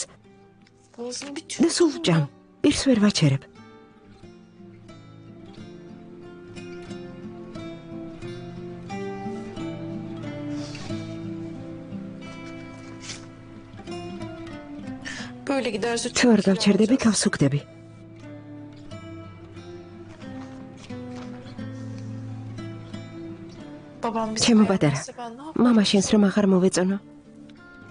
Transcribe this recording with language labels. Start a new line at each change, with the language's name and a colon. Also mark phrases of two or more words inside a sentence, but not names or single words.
Turkish: Boğazım bir
Georgian: და სულ ვჭამ. პირს ვერ ვაჩერებ.
Turkish: böyle giderse
Georgian: თუ არ გავჩერდები, თავს უგდები.
Turkish: babam bizi
Georgian: ჩემო პატარა,
Turkish: beğenmezse ben ne yapayım?
Georgian: მამა შენს რომ აღარ მოვეწონო?